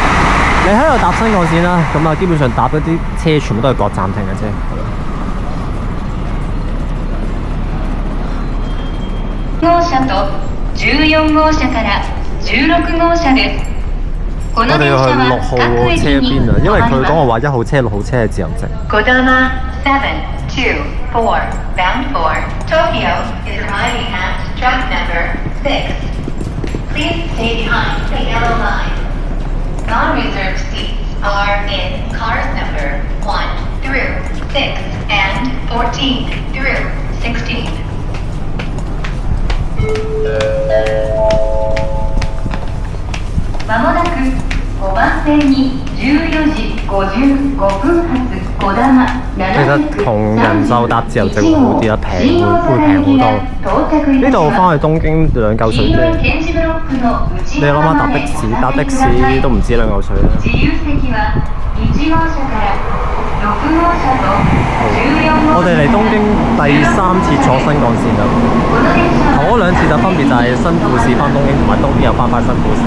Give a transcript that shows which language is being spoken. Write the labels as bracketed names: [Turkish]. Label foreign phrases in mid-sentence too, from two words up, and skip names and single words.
[Cantonese] 你喺度搭新幹線啦，咁基本上搭嗰啲車全部都係各站停嘅啫。 [Japanese] 號車と14號車から16號車です。 [Cantonese] 我哋要去6號車邊啊，因為佢講我話1號車、6號車係自由席。 [English] Kodama 724 bound for Tokyo is arriving at track number 6. Please stay behind the yellow line. Non-reserved seats are in cars number 1 through 6 and 14 through 16. [Japanese] まもなく5番線に14時55分発こだま [Cantonese] 其實同人壽搭自由席會好啲啦，會平好多。呢度翻去東京2嚿水啫。你諗下搭的士都唔止2嚿水啦。我哋嚟東京第3次坐新幹線啦，頭嗰2次就分別就係新富士翻東京，同埋東京又翻新富士。